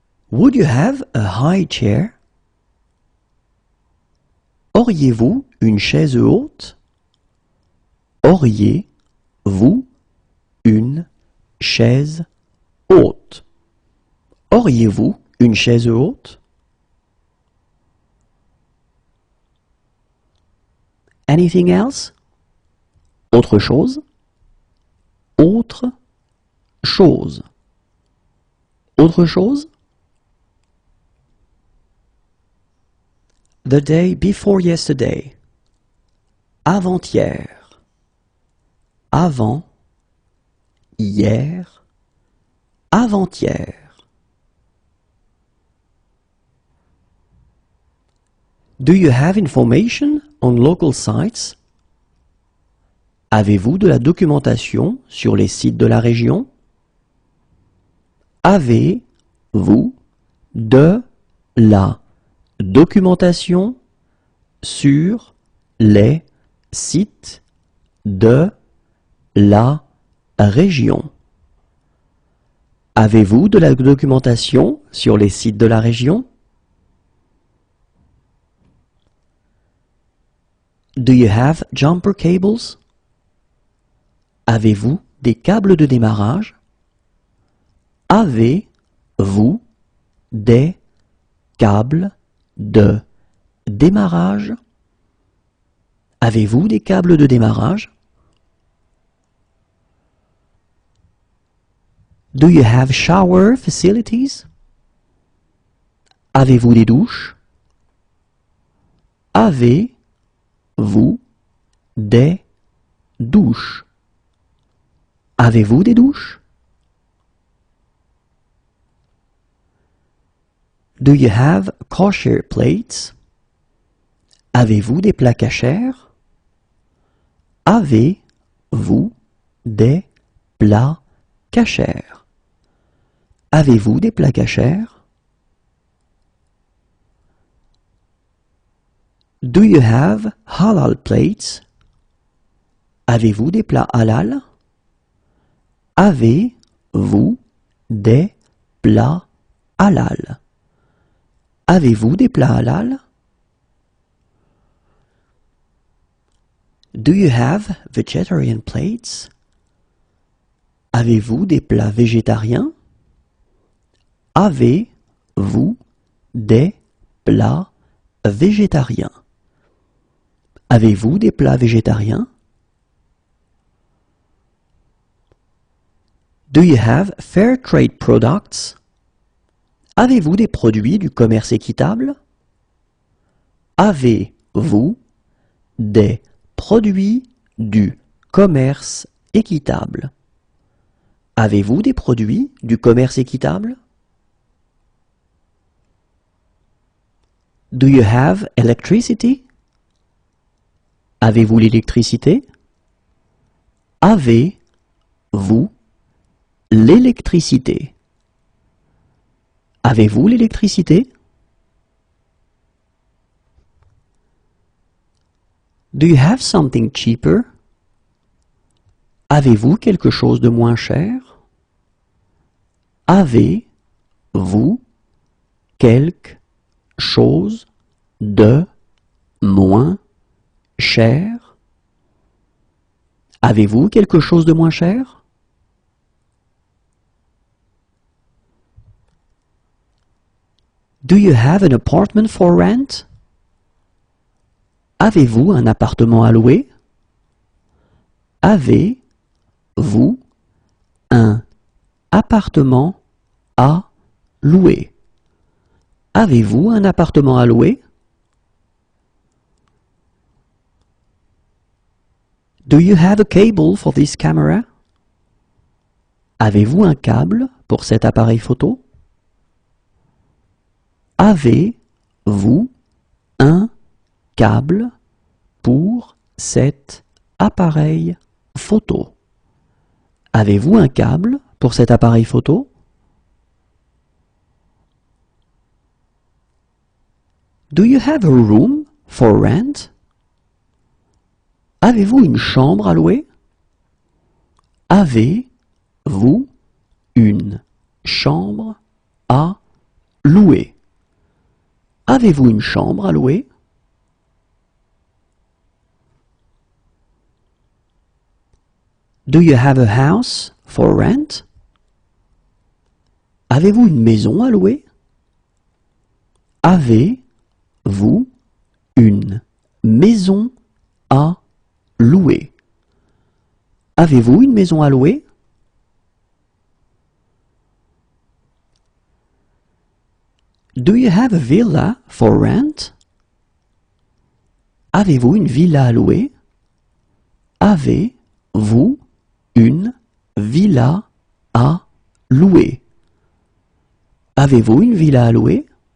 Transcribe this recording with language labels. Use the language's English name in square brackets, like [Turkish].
[English] Would you have a high chair? [French] Auriez-vous une chaise haute? Auriez-vous une chaise haute? Auriez-vous une chaise haute? [English] Anything else? [French] Autre chose? Autre chose. Autre chose? [English] The day before yesterday. [French] Avant-hier. Avant. Hier. Avant-hier. [English] Do you have information on local sites? [French] Avez-vous de la documentation sur les sites de la région? Avez-vous de la documentation sur les sites de la région? Avez-vous de la documentation sur les sites de la région? [English] Do you have jumper cables? [French] Avez-vous des câbles de démarrage? Avez-vous des câbles de démarrage? Avez-vous des câbles de démarrage? [English] Do you have shower facilities? [French] Avez-vous des douches? Avez-vous des douches? Avez-vous des douches? [English] Do you have kosher plates? [French] Avez-vous des plats kosher? Avez-vous des plats kosher? Avez-vous des plats kosher? [English] Do you have halal plates? [French] Avez-vous des plats halal? Avez-vous des plats halal? Avez-vous des plats halal? [English] Do you have vegetarian plates? [French] Avez-vous des plats végétariens? Avez-vous des plats végétariens? Avez-vous des plats végétariens? [English] Do you have fair trade products? [French] Avez-vous des produits du commerce équitable? Avez-vous des produits du commerce équitable? Avez-vous des produits du commerce équitable? [English] Do you have electricity? [French] Avez-vous l'électricité? Avez-vous l'électricité? Avez-vous l'électricité? [English] Do you have something cheaper? [French] Avez-vous quelque chose de moins cher? Avez-vous quelque chose de moins cher? Avez-vous quelque chose de moins cher? [English] Do you have an apartment for rent? [French] Avez-vous un appartement à louer? Avez-vous un appartement à louer? Avez-vous un appartement à louer? [English] Do you have a cable for this camera? [French] Avez-vous un câble pour cet appareil photo? Avez-vous un câble pour cet appareil photo? Avez-vous un câble pour cet appareil photo? [English] Do you have a room for rent? [French] Avez-vous une chambre à louer? Avez-vous une chambre à louer? Avez-vous une chambre à louer? [English] Do you have a house for rent? [French] Avez-vous une maison à louer? Avez-vous une maison à louer? Avez-vous une maison à louer? [English] Do you have a villa for rent? [French] Avez-vous une villa à louer? Avez-vous une villa à louer? Avez-vous une villa à louer?